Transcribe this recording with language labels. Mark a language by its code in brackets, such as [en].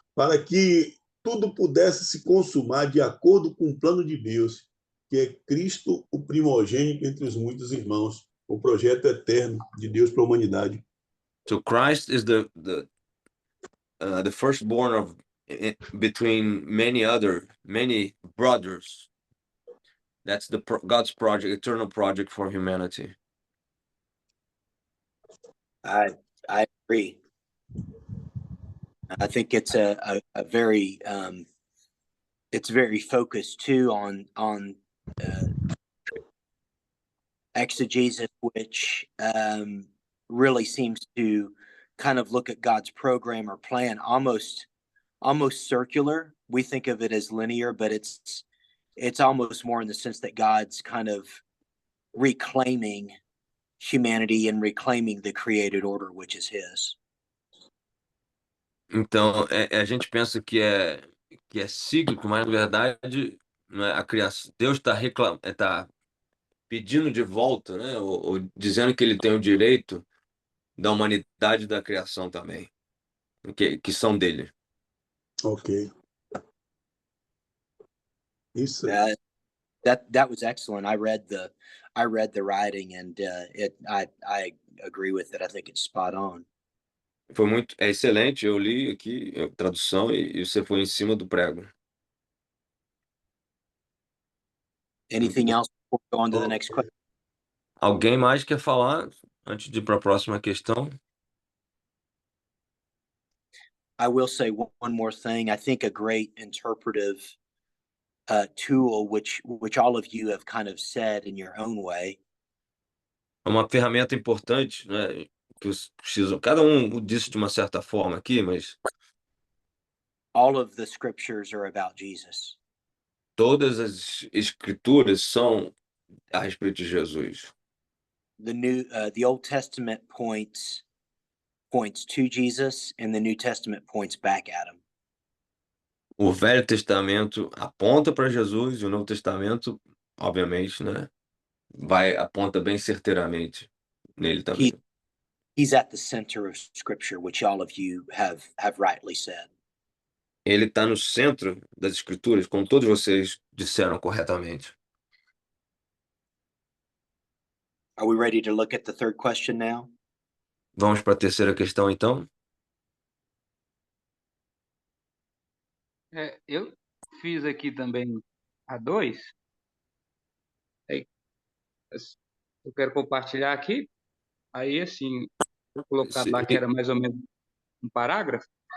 [pt] Para que tudo pudesse se consumar de acordo com o plano de Deus, que é Cristo, o primogênito entre os muitos irmãos, o projeto eterno de Deus para a humanidade. [en] So Christ is the firstborn of between many brothers. That's God's project, eternal project for humanity. I agree. I think it's a very it's very focused too on exegesis, which really seems to kind of look at God's program or plan almost circular. We think of it as linear, but it's almost more in the sense that God's kind of reclaiming humanity and reclaiming the created order, which is his. [pt] Então, a gente pensa que é cíclico, mas na verdade, né, a criação, Deus está pedindo de volta, né, ou dizendo que ele tem o direito da humanidade e da criação também, que são dele. Ok. Isso. [en] That was excellent. I read the writing, and I agree with it. I think it's spot on. [pt] É excelente, eu li aqui a tradução e você foi em cima do prego. [en] Anything else before we go on to the next question? [pt] Alguém mais quer falar antes de ir para a próxima questão? [en] I will say one more thing. I think a great interpretive tool, which all of you have kind of said in your own way. [pt] É uma ferramenta importante, né? Que cada disse de uma certa forma aqui, mas [en] all of the scriptures are about Jesus. [pt] Todas as escrituras são a respeito de Jesus. [en] The Old Testament points to Jesus, and the New Testament points back at him. [pt] O Velho Testamento aponta para Jesus e o Novo Testamento, obviamente, né, aponta bem certeiramente nele também. [en] He's at the center of Scripture, which all of you have rightly said. [pt] Ele está no centro das escrituras, como todos vocês disseram corretamente. [en] Are we ready to look at the third question now? [pt] Vamos para a terceira questão, então? Eu fiz aqui também a 2. Eu quero compartilhar aqui. Aí, assim, vou colocar lá que era mais ou menos um parágrafo.